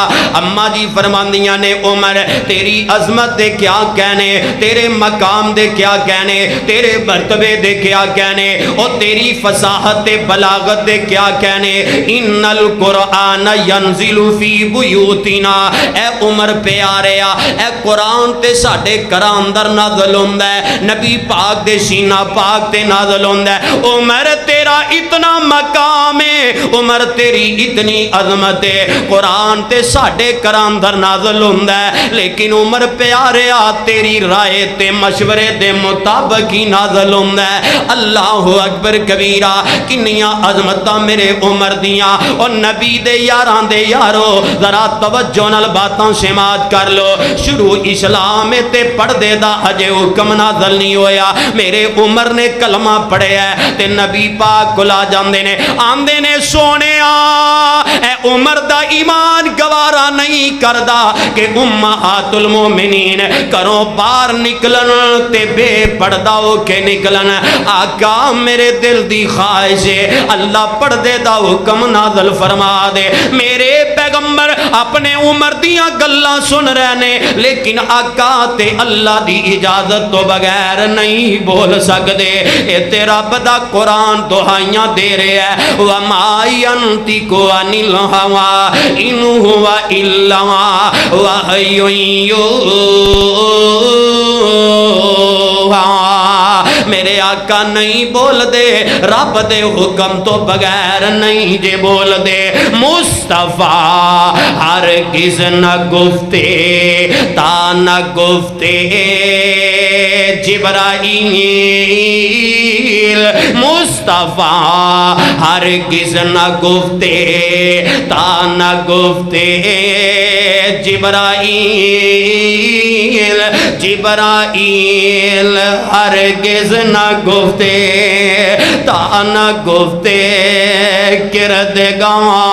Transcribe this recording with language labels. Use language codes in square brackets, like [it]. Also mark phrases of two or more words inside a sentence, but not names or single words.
[pa] اما جی فرماندیاں نے عمر تیری عظمت دے کیا کہنے تیرے مقام دے کیا کہنے تیرے مرتبے دے کیا کہنے اور تیری فصاحت دے بلاغت دے کیا کہنے. [ar] ان القرآن ینزل فی بیوتنا. [pa] اے عمر پیاریا اے قرآن تے ساڈے گھراں اندر نازل ہوندا ہے. نبی پاک دے سینہ پاک تے نازل ہوندا ہے. عمر تیرا اتنا مقام ہے عمر تیری اتنی عظمت ہے. قرآن تے ساڈے گھراں اندر نازل نازل ہوندا ہے، لیکن عمر پیاریا تیری رائے تے مشورے دے مطابق ہی نازل ہوندا ہے۔ [ar] اللہ اکبر کبیرہ، [pa] کنیاں عظمتاں میرے عمر دیاں، اور نبی دے یاراں دے یارو ذرا توجہ نال باتاں سماعت کر لو۔ شروع اسلام تے پردے دا اجے حکم نازل نہیں ہویا، میرے عمر نے کلمہ پڑھیا ہے تے نبی پاک کلا جاندے نے، آندے نے سونیا اے عمر دا ایمان گوارا نہیں کردا کہ [ar] امہات المومنین [pa] کروں باہر نکلن تے بے پردہ ہو کے نکلن۔ آقا میرے دل دی خواہش ہے اللہ پردے دا حکم نازل فرما دے۔ میرے پیغمبر اپنے عمر دیاں گلاں سن رہے نے، لیکن آقا تے اللہ دی اجازت تو بغیر نہیں بول سکدے۔ اے تیرا بدا قرآن دہائیاں دے رہے ہیں، [ar] وَمَا يَنْطِقُ عَنِ الْهَوَىٰ إِنْ هُوَ إِلَّا وَحْيٌ يُوحَىٰ۔ [pa] میرے آقا نہیں بول دے، رب دے حکم تو بغیر نہیں جے بول دے۔ [fa] مصطفیٰ ہرگز نہ گفتے تا نہ گفتے جبرائیل، مصطفیٰ ہرگز نہ گفتے تا نہ گفتے جبرائیل، جبرائیل ہرگز نہ گفتے تا نہ گفتے کردگار۔